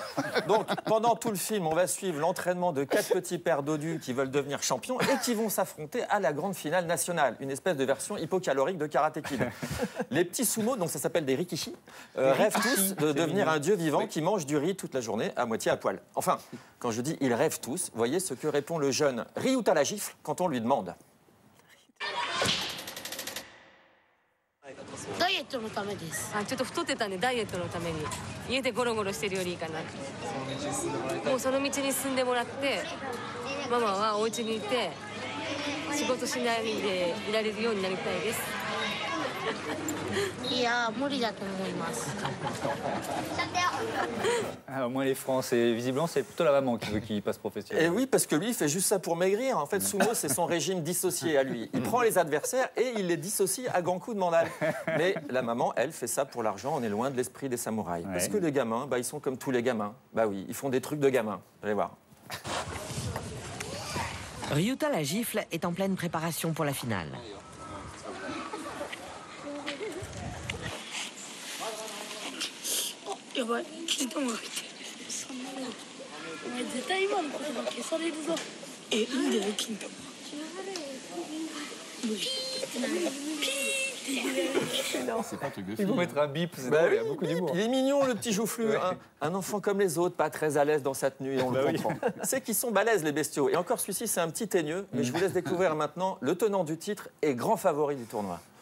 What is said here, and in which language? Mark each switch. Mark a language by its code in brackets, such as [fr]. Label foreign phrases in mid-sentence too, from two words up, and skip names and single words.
[fr] Donc pendant tout le film, on va suivre l'entraînement de 4 petits pères dodus qui veulent devenir champions et qui vont s'affronter à la grande finale nationale, une espèce de version hypocalorique de Karate Kid. Les petits sumo, donc ça s'appelle des rikishi, rêvent tous de devenir un dieu vivant qui mange du riz toute la journée à moitié à poil. Enfin, quand je dis ils rêvent tous, voyez ce que répond le jeune Ryuta la gifle quand on lui demande. [ja] ダイエットのためです。ちょっと太ってたんでダイエットのために家でゴロゴロしてるよりいいかな。もうその道に進んでもらって、ママはお家にいて仕事しないでいられるようになりたいです。いや、無理だと思います。 [fr] Au moins les Français, visiblement, c'est plutôt la maman qui veut qu'il passe professionnel. Et oui, parce que lui, il fait juste ça pour maigrir. En fait, sumo, c'est son régime dissocié à lui. Il prend les adversaires et il les dissocie à grands coups de mandale. Mais la maman, elle, fait ça pour l'argent. On est loin de l'esprit des samouraïs. Ouais. Parce que les gamins, ils sont comme tous les gamins. Bah oui, ils font des trucs de gamins. Allez voir. Ryuta la gifle est en pleine préparation pour la finale. [ja] Oh, やばい、金玉が入ってる。そんなの。お前絶対今の言葉消されるぞ。いいんだよ、金玉。 [fr] Ils vont mettre un bip, c'est bah drôle, oui, il y a beaucoup d'humour. Il est mignon, le petit joufflu. Ouais. Un enfant comme les autres, pas très à l'aise dans sa tenue, et on le comprend. C'est qu'ils sont balèzes, les bestiaux. Et encore, celui-ci, c'est un petit teigneux. Mais je vous laisse découvrir maintenant le tenant du titre et grand favori du tournoi.